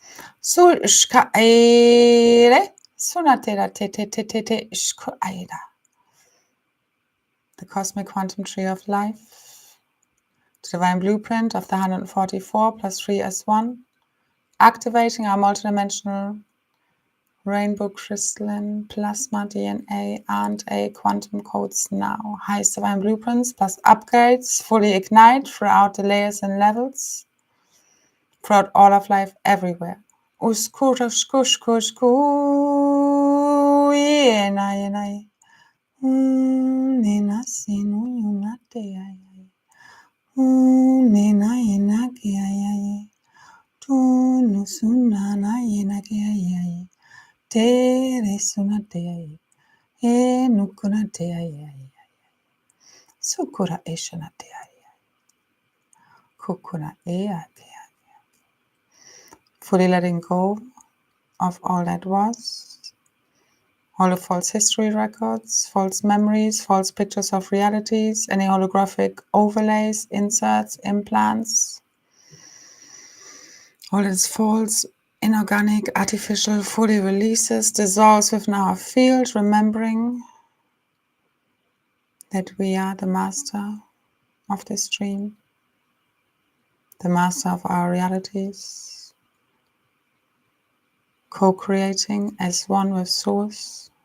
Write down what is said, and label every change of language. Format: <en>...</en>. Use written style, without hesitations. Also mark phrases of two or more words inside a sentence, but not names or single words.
<en>The cosmic quantum tree of life, the divine blueprint of the 144 plus 3 as 1, activating our multidimensional rainbow crystalline plasma DNA and a quantum codes now. Highest divine blueprints plus upgrades fully ignite throughout the layers and levels, throughout all of life everywhere. Nena sinu yunate ayaye. Nena yena ki ayaye. Tu nusunana yena ki ayaye. Tere sunate ayaye. E nukunate ayaye. Sukura eshanate ayaye. Kukuna eate ayaye. Fully letting go of all that was. All the false history records, false memories, false pictures of realities, any holographic overlays, inserts, implants. All its false, inorganic, artificial, fully releases, dissolves within our field, remembering that we are the master of this dream, the master of our realities, co-creating as one with Source.</en>